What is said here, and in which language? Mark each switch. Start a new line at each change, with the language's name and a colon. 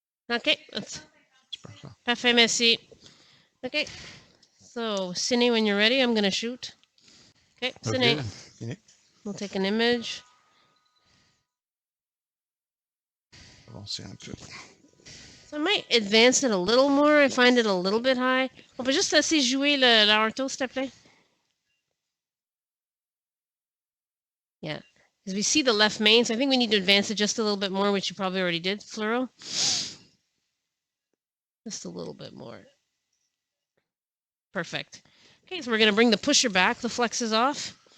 English: Okay, that's
French: parfait, merci.
English: Okay, so Cine, when you're ready, I'm going to shoot. Okay, Cine, Okay. we'll take an image.
French: Avancer un peu.
English: So I might advance it a little more. I find it a little bit high.
French: On peut juste laisser jouer la ortho, s'il te plaît?
English: Yeah, because we see the left main, so I think we need to advance it just a little bit more, which you probably already did, Fluoro. Just a little bit more. Perfect. Okay, so we're going to bring the pusher back. The flex is off.